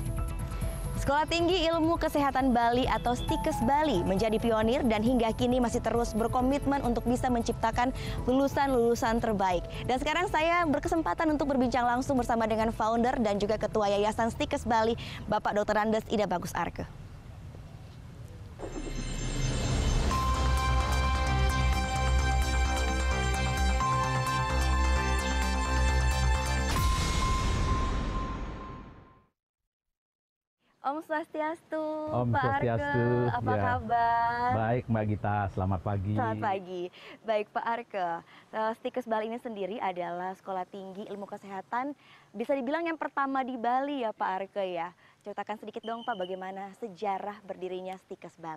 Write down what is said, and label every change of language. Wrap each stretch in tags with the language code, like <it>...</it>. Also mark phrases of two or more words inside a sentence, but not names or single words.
<id>Sekolah Tinggi Ilmu Kesehatan Bali atau STIKES Bali menjadi pionir dan hingga kini masih terus berkomitmen untuk bisa menciptakan lulusan-lulusan terbaik. Dan sekarang saya berkesempatan untuk berbincang langsung bersama dengan founder dan juga ketua Yayasan STIKES Bali, Bapak Dr. Andes Ida Bagus Arke.</id> <ban>Om Swastiastu,</ban> <id>Om Pak Swastiastu, Arke, apa kabar? Baik Mbak Gita, selamat pagi. Selamat pagi. Baik Pak Arke, STIKES Bali ini sendiri adalah Sekolah Tinggi Ilmu Kesehatan, bisa dibilang yang pertama di Bali ya Pak Arke ya. Ceritakan sedikit dong Pak, bagaimana sejarah berdirinya STIKES Bali?</id>